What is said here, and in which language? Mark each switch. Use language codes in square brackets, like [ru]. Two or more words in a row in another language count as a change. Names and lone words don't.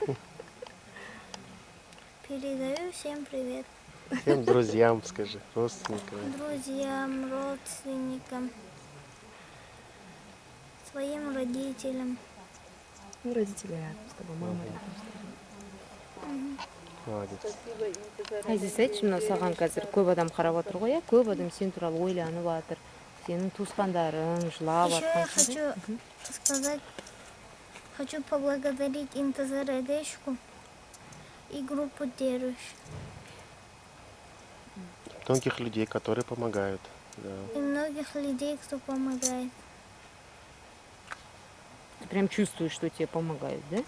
[ru] Передаю всем привет. Всем друзьям скажи, родственникам. Друзьям, родственникам, своим родителям. Ну, родители рядом с тобой, мама рядом с тобой. Молодец. [kk] Әзиз, айтшы, мынау саған қазір көп адам қарап отыр ғой, иә? Көп адам сен туралы ойланып жатыр. Сенің туысқандарың жылап [ru] Еще я [kk] жатқан. [ru] хочу сказать, хочу поблагодарить Интазар Эдешку и группу Деруш. Тонких людей, которые помогают. Да. И многих людей, кто помогает. Ты прям чувствуешь, что тебе помогают, да?